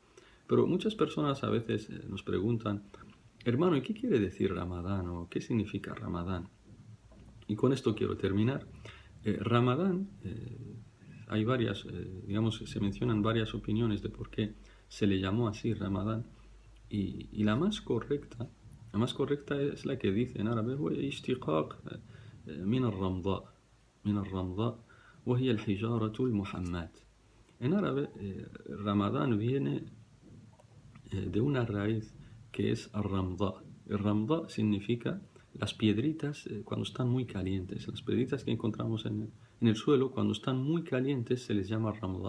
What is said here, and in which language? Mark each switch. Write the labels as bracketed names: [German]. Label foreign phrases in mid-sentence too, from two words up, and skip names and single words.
[Spanish] Pero muchas personas a veces nos preguntan, hermano, ¿y qué quiere decir Ramadán o qué significa Ramadán? Y con esto quiero terminar. Ramadán, hay varias, se mencionan varias opiniones de por qué se le llamó así Ramadán. Y la más correcta es la que dice en árabe, [Arabic] اشتقاق من الرمضاء وهي الحجارة المحماة. [Spanish] En árabe, Ramadán viene de una raíz que es al-ramda. El ramda significa las piedritas cuando están muy calientes. Las piedritas que encontramos en el suelo, cuando están muy calientes, se les llama ramda.